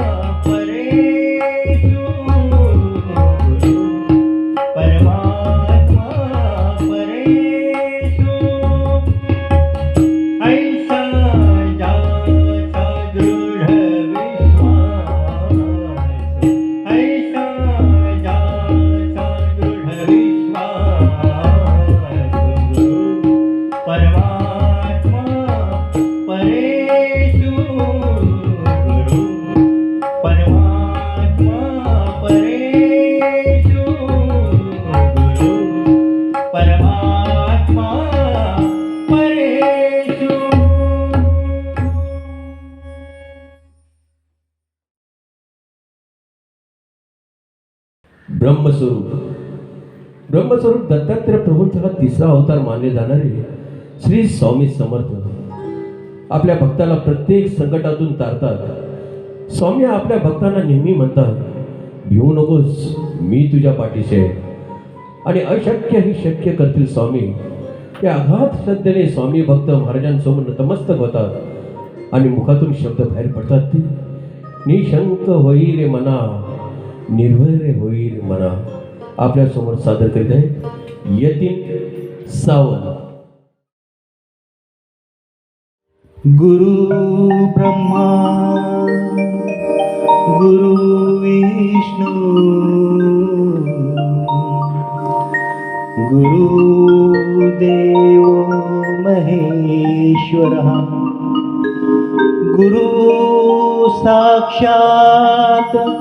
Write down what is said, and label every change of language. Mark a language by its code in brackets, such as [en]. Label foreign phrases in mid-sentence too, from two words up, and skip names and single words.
[mr] परेषु गुरु परमात्मा परेषु ऐसा जाता दृढ विश्वास ऐसा जाता दृढ विश्वास गुरु परमात्मा परेषु गुरु परमात्मा परेषु गुरु परमात्मा परेषु ब्रह्मस्वरूप दत्तात्रय प्रभूंचा तिसरा अवतार मानले जाणारे श्री स्वामी समर्थ आपल्या भक्ताला प्रत्येक संकटातून तारतात. स्वामी आपल्या भक्तांना नेहमी म्हणतात, भिवू नकोस, मी तुझ्या पाठीशी आहे. आणि अशक्य ही शक्य करतील स्वामी. या अगाध श्रद्धेने स्वामी भक्त महाराजांसमोर नतमस्तक होतात आणि मुखातून शब्द बाहेर पडतात ते, निशंक होई रे मना, निर्भय रे होई रे मना. आपल्या समोर सादर करीत आहे यतीन सावंत. [sa] गुरु ब्रह्मा गुरु विष्णु गुरुदेव महेश्वरः गुरु साक्षात्